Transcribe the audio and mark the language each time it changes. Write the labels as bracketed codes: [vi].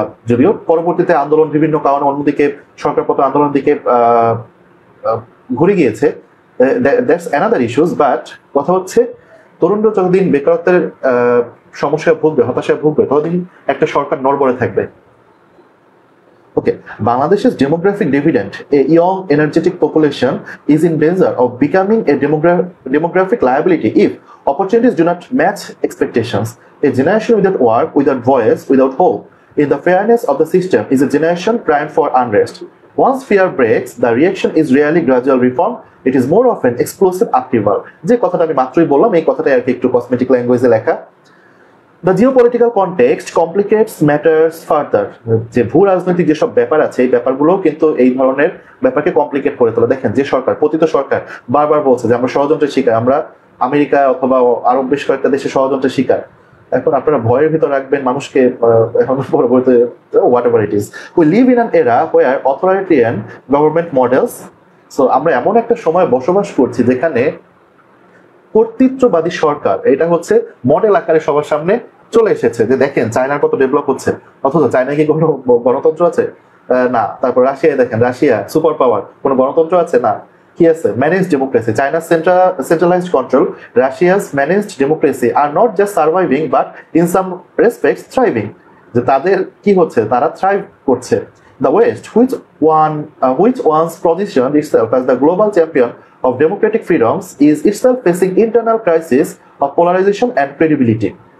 [bn] যদিও পরবর্তীতে আন্দোলন বিভিন্ন কারণে অন্যদিকে সরকারপন্থী আন্দোলনের দিকে ঘুরে গিয়েছে, [en] That's another issues. [bn] বাট কথা হচ্ছে, তরুণরা যতদিন বেকারত্বের সমস্যায় ভুগবে, হতাশায় ভুগবে, ততদিন একটা সরকার নড়বড়ে থাকবে। [en] Okay, Bangladesh's demographic dividend, a young, energetic population, is in danger of becoming a demographic liability if opportunities do not match expectations. A generation without work, without voice, without hope in the fairness of the system is a generation primed for unrest. Once fear breaks, the reaction is rarely gradual reform. It is more often explosive upheaval. [bn] যে কথাটা আমি মাত্রই বললাম, এই কথাটা আর কি একটু cosmetic ল্যাঙ্গুয়েজে লেখা। [en] The geopolitical context complicates matters further. [bn] যে ভূ রাজনৈতিক যেসব ব্যাপার আছে, এই ব্যাপারগুলো কিন্তু এই ধরনের ব্যাপারকে কমপ্লিকেট করে তোলে। দেখেন, যে সরকার, পতিত সরকার বারবার বলছে যে আমরা ষড়যন্ত্রের শিকার, আমরা আমেরিকা অথবা আরো বেশ কয়েকটা দেশে ষড়যন্ত্রের শিকার। এখন আপনারা ভয়ের ভিতর রাখবেন মানুষকে, এখন পরবর্তী [en] whatever it is. We live in an era where authoritarian government models, so [bn] আমরা এমন একটা সময় বসবাস করছি যেখানে কর্তৃত্ববাদী সরকার এটা হচ্ছে মডেল আকারে সবার সামনে চলে এসেছে। যে দেখেন চায়নার কত ডেভেলপ হচ্ছে, অথচ চায়নায় কি কোনো গণতন্ত্র আছে? না। তারপর রাশিয়ায় দেখেন, রাশিয়া সুপার পাওয়ার, কোনো গণতন্ত্র আছে? না। কি আছে? Managed democracy. [en] চায়নার centralized control, Russia's managed democracy are not just surviving but in some respects thriving. [bn] যে তাদের কি হচ্ছে, তারা থ্রাইভ করছে। [en] The West, which once positioned itself as the global champion of democratic freedoms, is itself facing internal crisis of polarization and credibility.